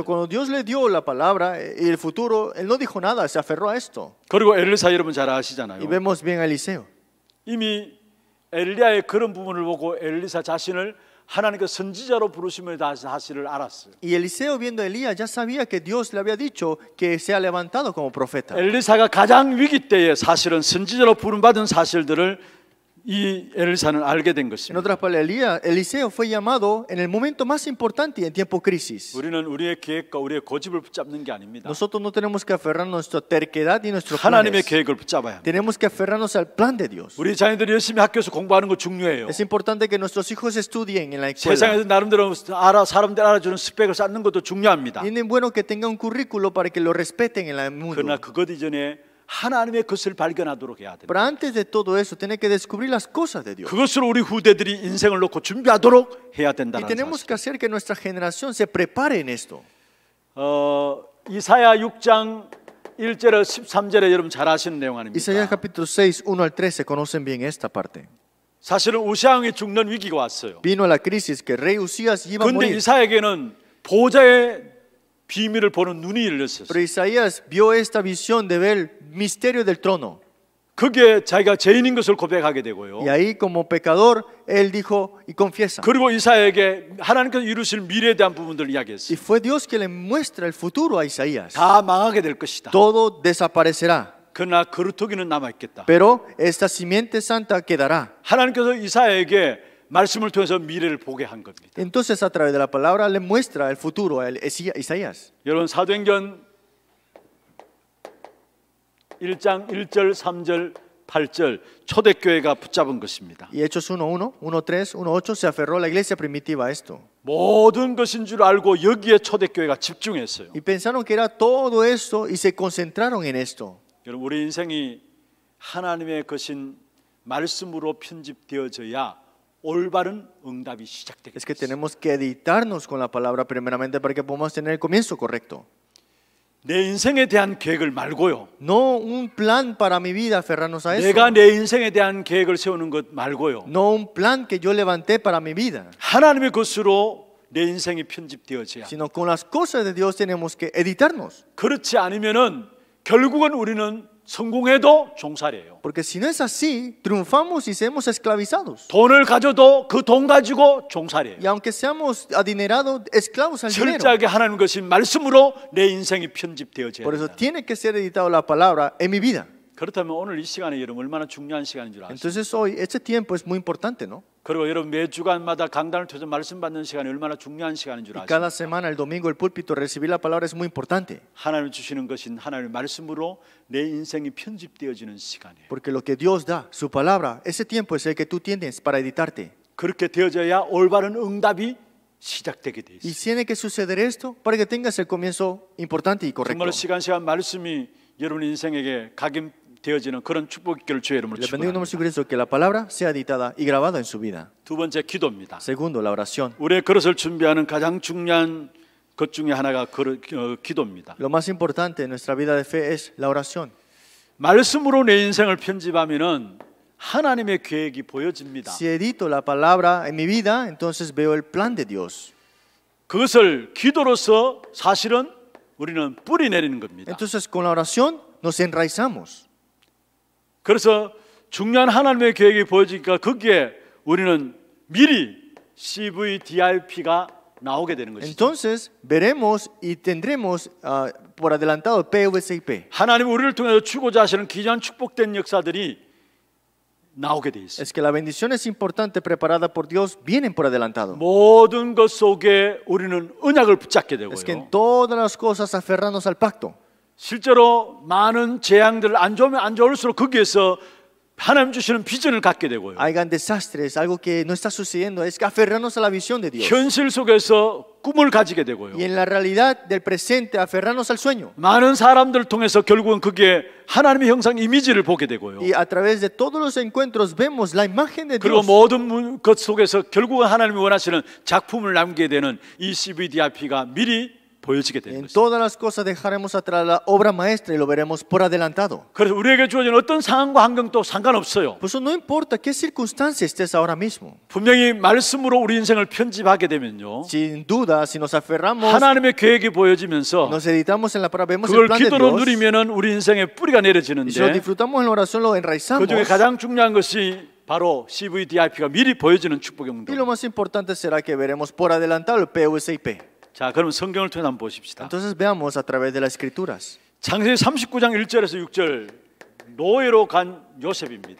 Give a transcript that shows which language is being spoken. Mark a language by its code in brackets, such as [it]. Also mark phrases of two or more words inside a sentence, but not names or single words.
[es] Pero cuando Dios le dio la palabra y el futuro, él no dijo nada, se aferró a esto. [ko] 그리고 엘리사 여러분 잘 [es] Y [ko] 아시잖아요. [es] vemos bien a Eliseo. [ko] 이미 엘리야의 그런 부분을 보고 엘리사 자신을 하나님께서 선지자로 부르심을 다 사실을 알았어요. [es] Y Eliseo, viendo a Elías, ya sabía que Dios le había dicho que se ha levantado como profeta. [ko] 엘리사가 가장 위기 때에 사실은 선지자로 부름받은 사실들을 이 엘리사는 알게 된 [es] En [ko] 것입니다. [es] otras palabras, Eliseo fue llamado en el momento más importante y en tiempo crisis. [ko] 우리는 우리의 계획과 우리의 고집을 붙잡는 게 아닙니다. [es] Nosotros no tenemos que aferrarnos a nuestra terquedad y nuestros [ko] 하나님의 [es] planes. [ko] 계획을 붙잡아야 합니다. [es] Tenemos que aferrarnos al plan de Dios. [ko] 우리 자녀들이 열심히 학교에서 공부하는 거 중요해요. [es] Es importante que nuestros hijos estudien en la escuela. [ko] 세상에서 나름대로 사람들 알아주는 스펙을 쌓는 것도 중요합니다. [es] Y es bueno que tenga un currículo para que lo respeten en el mundo. [ko] 그러나 그것 이전에 하나님의 것을 발견하도록 해야 됩니다. [es] Pero antes de todo eso, tiene que descubrir las cosas de Dios. [ko] 그것으로 우리 후대들이 인생을 놓고 준비하도록 해야 [es] Y [ko] 된다는 [es] tenemos [ko] 사실. [es] que hacer que nuestra generación se prepare en esto. [ko] 이사야 6장 1절에 13절에 여러분 잘 아시는 내용 [es] Isaías [ko] 아닙니까? [es] capítulo 6, 1 al 13, conocen bien esta parte. [ko] 사실은 우시아 왕이 죽는 위기가 왔어요. [es] Vino la crisis que el rey Usías iba a [ko] 그런데 [es] morir. [ko] 이사야에게는 보좌의 비밀을 보는 눈이 열렸어요. [es] Pero Isaías vio esta visión de ver el misterio del trono. [ko] 그게 자기가 죄인인 것을 고백하게 되고요. [es] Y ahí como pecador, él dijo y confiesa. [ko] 그리고 이사야에게 하나님께서 이루실 미래에 대한 부분들을 [es] Y [ko] 이야기했어요. [es] fue Dios que le muestra el futuro a Isaías. [ko] 다 망하게 될 것이다. [es] Todo desaparecerá, [ko] 그러나 거루터기는 남아있겠다. [es] pero esta simiente santa quedará. [ko] 하나님께서 이사야에게 말씀을 통해서 미래를 보게 한 겁니다. [es] Entonces a través de la palabra le muestra el futuro a Isaías. [ko] 여러분 사도행전 1장 1절, 3절, 8절 초대교회가 붙잡은 것입니다. [es] Y Hechos 1.1, 1.3, 1.8 se aferró la iglesia primitiva a esto. [ko] 모든 것인 줄 알고 여기에 초대교회가 집중했어요. [es] Y pensaron que era todo esto y se concentraron en esto. [ko] 여러분 우리 인생이 하나님의 것인 말씀으로 편집되어져야 올바른 응답이 시작되게 [es] Es que [ko] 됩니다. [es] tenemos que editarnos con la palabra primeramente para que podamos tener el comienzo correcto. [ko] 내 인생에 대한 계획을 말고요. [es] No un plan para mi vida, aferrarnos a eso. [ko] 내가 내 인생에 대한 계획을 세우는 것 말고요. [es] No un plan que yo levanté para mi vida, [ko] 하나님의 것으로 내 인생이 편집되어져야. [es] sino con las cosas de Dios tenemos que editarnos. [ko] 그렇지 않으면은 결국은 우리는 성공해도 종살이에요. [es] Porque si no es así, triunfamos y seremos esclavizados. [ko] 돈을 가져도 그 돈 가지고 종살이에요. [es] Y aunque seamos adinerados, esclavos al dinero. [ko] 철저하게 하나님 것인 말씀으로 내 인생이 편집되어져야 [es] Por eso [ko] 된다. [es] tiene que ser editado la palabra en mi vida. [ko] 그렇다면 오늘 이 시간에 여러분 얼마나 중요한 시간인 줄 아시죠? [es] Entonces hoy, este tiempo es muy importante, ¿no? [ko] 그리고 여러분 매 주간마다 강단을 통해서 말씀 받는 시간이 얼마나 중요한 시간인 줄 [es] Y [ko] 아시죠? [es] cada semana, el domingo, el púlpito, recibir la palabra es muy importante. [ko] 하나님 주시는 것인 하나님의 말씀으로 내 인생이 편집되어지는 시간이에요. [es] Porque lo que Dios da, su palabra, ese tiempo es el que tú tienes para editarte. [ko] 그렇게 되어져야 올바른 응답이 시작되게 돼 [es] Y [ko] 있어요. [es] tiene que suceder esto para que tengas el comienzo importante y correcto. [ko] 정말로 시간 말씀이 여러분 인생에게 각인되어지는 그런 축복 있기를 주의 이름으로 [es] Le bendigo en nombre de [ko] 축복합니다. [es] Jesucristo que la palabra sea editada y grabada en su vida. [ko] 두 번째 기도입니다. [es] Segundo, la oración. [ko] 우리의 그릇을 준비하는 가장 중요한 것 중에 하나가 기도입니다. [es] Lo más importante en nuestra vida de fe es la oración. [ko] 말씀으로 내 인생을 편집하면은 하나님의 계획이 보여집니다. [es] Si edito la palabra en mi vida, entonces veo el plan de Dios. [ko] 그것을 기도로서 사실은 우리는 뿌리 내리는 겁니다. [es] Entonces con la oración nos enraizamos. [ko] 그래서 중요한 하나님의 계획이 보여지니까 거기에 우리는 미리 CVDIP가 나오게 되는 것이죠. [es] Entonces veremos y tendremos por adelantado PVCIP. [ko] 하나님 우리를 통해서 주고자 하시는 귀한 축복된 역사들이 나오게 돼 있어요. [es] Es que la bendición es importante preparada por Dios, vienen por adelantado. [ko] 모든 것 속에 우리는 언약을 붙잡게 되고요. [es] Es que en todas las cosas aferrarnos al pacto. [ko] 실제로 많은 재앙들 안 좋으면 안 좋을수록 거기에서 하나님 주시는 비전을 갖게 되고요. [es] Hagan desastres, algo que no está sucediendo, es que aferrarnos a la visión de Dios. [ko] 현실 속에서 꿈을 가지게 되고요. [es] Y en la realidad del presente, aferrarnos al sueño. [ko] 많은 사람들을 통해서 결국은 그게 하나님의 형상 이미지를 보게 되고요. [es] Y a través de todos los encuentros vemos la imagen de [ko] 그리고 [es] Dios. [ko] 모든 것 속에서 결국은 하나님이 원하시는 작품을 남기게 되는 이 CVDIP가 미리 보여지게 되는 [es] En [ko] 것입니다. [es] todas las cosas dejaremos atrás la obra maestra y lo veremos por adelantado. [ko] 그래서 우리에게 주어진 어떤 상황과 환경도 상관없어요. [es] Por eso no importa qué circunstancia estés ahora mismo. [ko] 분명히 말씀으로 우리 인생을 편집하게 되면요. [es] Sin duda, si nos aferramos, [ko] 하나님의 계획이 보여지면서 [es] nos editamos en la palabra, vemos el [ko] 그걸 [es] plan de [ko] 기도로 [es] Dios. [ko] 누리면은 우리 인생에 뿌리가 [es] Y si lo [ko] 내려지는데 [es] disfrutamos en la oración, lo [ko] 그 [es] enraizamos. [ko] 중에 가장 중요한 것이 바로 CVDIP가 미리 보여지는 축복의 [es] Y lo [ko] 응답. [es] más importante será que veremos por adelantado el PVCIP. [ko] 자, 그럼 성경을 통해 한번 보십시다. [es] Entonces veamos a través de las escrituras. [ko] 창세기 39장 1절에서 6절 노예로 간 요셉입니다.